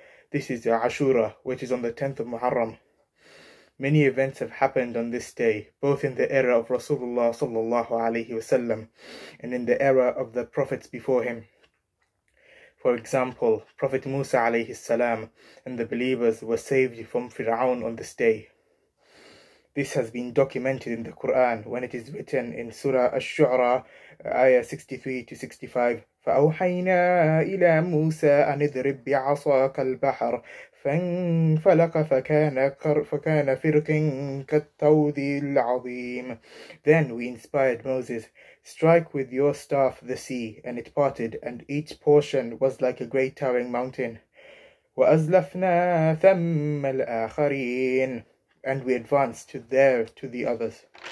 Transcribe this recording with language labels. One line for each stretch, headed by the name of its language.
English: This is Ashura, which is on the 10th of Muharram. Many events have happened on this day, both in the era of Rasulullah sallallahu alaihi wasallam and in the era of the prophets before him. For example, Prophet Musa alayhi salam and the believers were saved from Fir'aun on this day. This has been documented in the Quran when it is written in Surah Ashura, ayah 63 to 65.
Arabic: فأوحينا إلى موسى أن اضرب بعصاك البحر فانفلق فكان فرق كالطود العظيم.
English: Then we inspired Moses, strike with your staff the sea, and it parted, and each portion was like a great towering mountain.
Arabic: وأزلفنا ثم الآخرين,
English: and we advanced to the others.